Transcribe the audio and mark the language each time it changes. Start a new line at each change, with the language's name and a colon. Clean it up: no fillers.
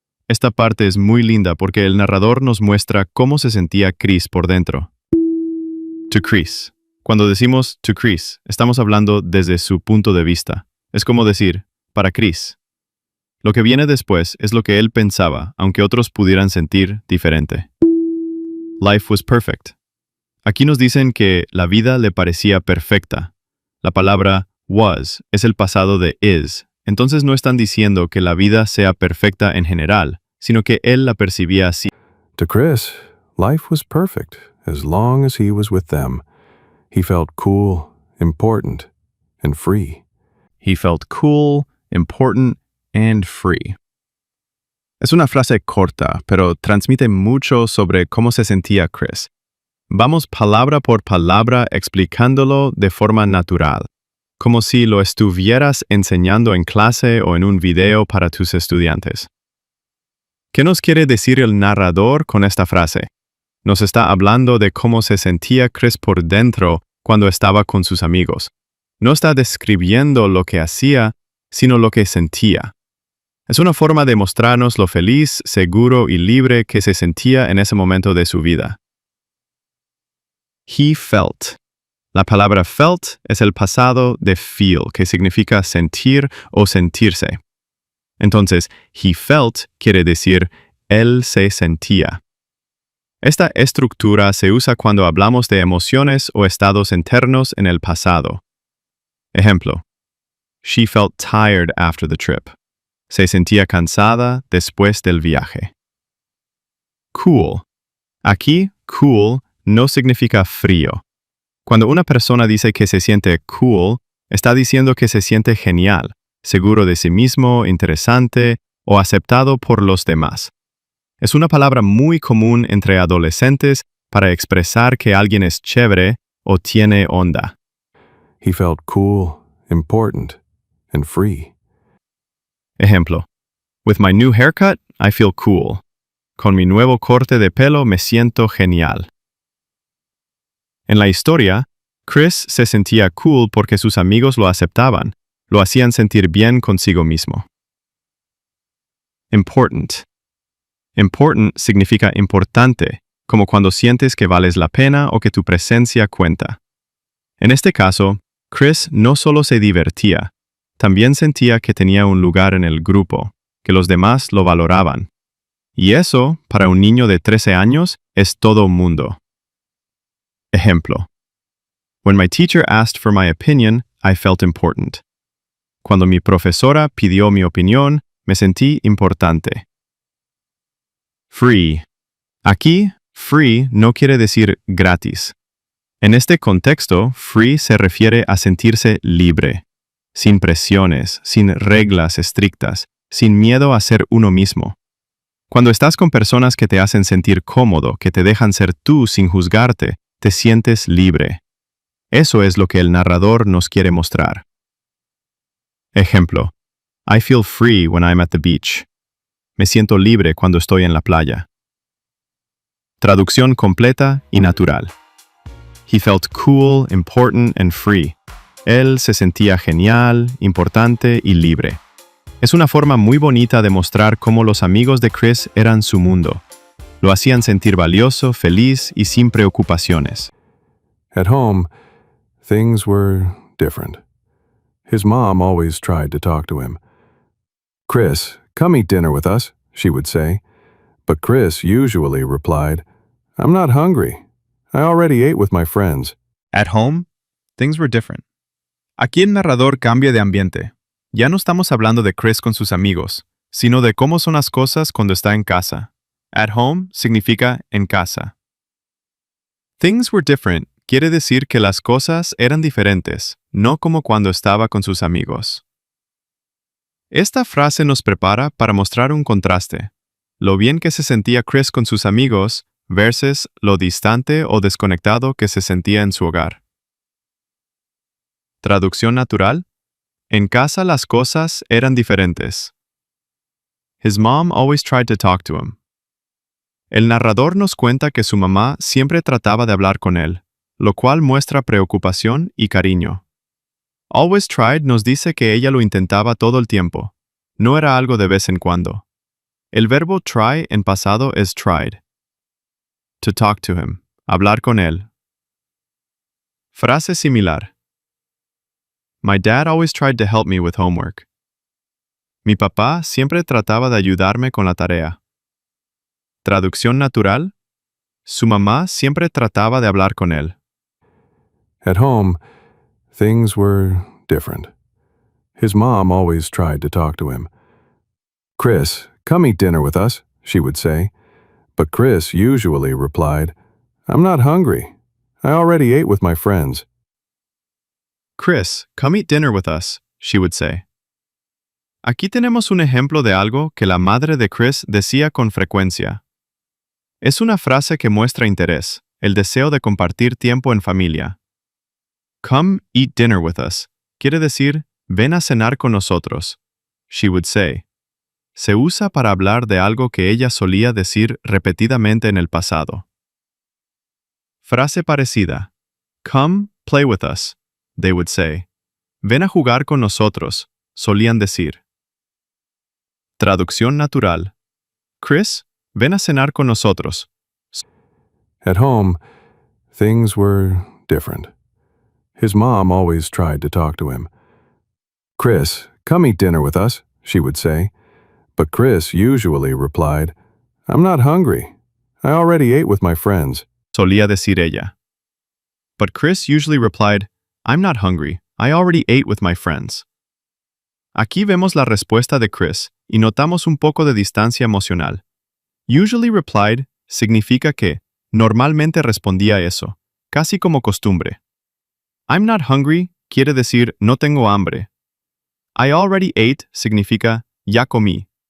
Spanish: Esta parte es muy linda porque el narrador nos muestra cómo se sentía Chris por dentro.
English: To Chris.
Spanish: Cuando decimos
English: to Chris,
Spanish: estamos hablando desde su punto de vista. Es como decir, para Chris. Lo que viene después es lo que él pensaba, aunque otros pudieran sentir diferente.
English: Life was perfect.
Spanish: Aquí nos dicen que la vida le parecía perfecta. La palabra was es el pasado de is, entonces no están diciendo que la vida sea perfecta en general, sino que él la percibía así.
English: To Chris, life was perfect as long as he was with them. He felt cool, important, and free. He felt cool, important, and free.
Spanish: Es una frase corta, pero transmite mucho sobre cómo se sentía Chris. Vamos palabra por palabra explicándolo de forma natural, como si lo estuvieras enseñando en clase o en un video para tus estudiantes. ¿Qué nos quiere decir el narrador con esta frase? Nos está hablando de cómo se sentía Chris por dentro cuando estaba con sus amigos. No está describiendo lo que hacía, sino lo que sentía. Es una forma de mostrarnos lo feliz, seguro y libre que se sentía en ese momento de su vida.
English: He felt.
Spanish: La palabra felt es el pasado de feel, que significa sentir o sentirse. Entonces,
English: he felt
Spanish: quiere decir él se sentía. Esta estructura se usa cuando hablamos de emociones o estados internos en el pasado. Ejemplo.
English: She felt tired after the trip.
Spanish: Se sentía cansada después del viaje. Cool. Aquí, cool no significa frío. Cuando una persona dice que se siente cool, está diciendo que se siente genial, seguro de sí mismo, interesante o aceptado por los demás. Es una palabra muy común entre adolescentes para expresar que alguien es chévere o tiene onda.
English: He felt cool, important, and free.
Spanish: Ejemplo.
English: With my new haircut, I feel cool.
Spanish: con mi nuevo corte de pelo me siento genial. En la historia, Chris se sentía cool porque sus amigos lo aceptaban, lo hacían sentir bien consigo mismo. Important. Important significa importante, como cuando sientes que vales la pena o que tu presencia cuenta. En este caso, Chris no solo se divertía, también sentía que tenía un lugar en el grupo, que los demás lo valoraban. Y eso, para un niño de 13 años, es todo un mundo. Ejemplo.
English: When my teacher asked for my opinion, I felt important.
Spanish: Cuando mi profesora pidió mi opinión, me sentí importante. Free. Aquí, free no quiere decir gratis. En este contexto, free se refiere a sentirse libre, sin presiones, sin reglas estrictas, sin miedo a ser uno mismo. Cuando estás con personas que te hacen sentir cómodo, que te dejan ser tú sin juzgarte, te sientes libre. Eso es lo que el narrador nos quiere mostrar. Ejemplo.
English: I feel free when I'm at the beach.
Spanish: Me siento libre cuando estoy en la playa. Traducción completa y natural.
English: He felt cool, important and free.
Spanish: Él se sentía genial, importante y libre. Es una forma muy bonita de mostrar cómo los amigos de Chris eran su mundo. Lo hacían sentir valioso, feliz y sin preocupaciones.
English: At home, things were different. His mom always tried to talk to him. "Chris, come eat dinner with us," she would say. But Chris usually replied, "I'm not hungry. I already ate with my friends." At home, things were different.
Spanish: Aquí el narrador cambia de ambiente. Ya no estamos hablando de Chris con sus amigos, sino de cómo son las cosas cuando está en casa.
English: At home
Spanish: significa en casa.
English: Things were different
Spanish: quiere decir que las cosas eran diferentes, no como cuando estaba con sus amigos. Esta frase nos prepara para mostrar un contraste. Lo bien que se sentía Chris con sus amigos versus lo distante o desconectado que se sentía en su hogar. Traducción natural. En casa las cosas eran diferentes.
English: His mom always tried to talk to him.
Spanish: El narrador nos cuenta que su mamá siempre trataba de hablar con él, lo cual muestra preocupación y cariño.
English: Always tried
Spanish: nos dice que ella lo intentaba todo el tiempo. No era algo de vez en cuando. El verbo try en pasado es tried.
English: To talk to him.
Spanish: Hablar con él. Frase similar.
English: My dad always tried to help me with homework.
Spanish: Mi papá siempre trataba de ayudarme con la tarea. Traducción natural. Su mamá siempre trataba de hablar con él.
English: At home, things were different. His mom always tried to talk to him. "Chris, come eat dinner with us," she would say. But Chris usually replied, "I'm not hungry. I already ate with my friends." Chris, come eat dinner with us, she would say.
Spanish: Aquí tenemos un ejemplo de algo que la madre de Chris decía con frecuencia. Es una frase que muestra interés, el deseo de compartir tiempo en familia.
English: Come eat dinner with us
Spanish: quiere decir, ven a cenar con nosotros,
English: she would say.
Spanish: Se usa para hablar de algo que ella solía decir repetidamente en el pasado. Frase parecida.
English: Come play with us, they would say.
Spanish: Ven a jugar con nosotros, solían decir. Traducción natural. Chris, ven a cenar con nosotros.
English: At home, things were different. His mom always tried to talk to him. "Chris, come eat dinner with us," she would say. But Chris usually replied, "I'm not hungry. I already ate with my friends."
Spanish: Solía decir ella.
English: But Chris usually replied, I'm not hungry. I already ate with my friends.
Spanish: Aquí vemos la respuesta de Chris y notamos un poco de distancia emocional.
English: Usually replied
Spanish: significa que normalmente respondía eso, casi como costumbre.
English: I'm not hungry
Spanish: quiere decir no tengo hambre.
English: I already ate
Spanish: significa ya comí.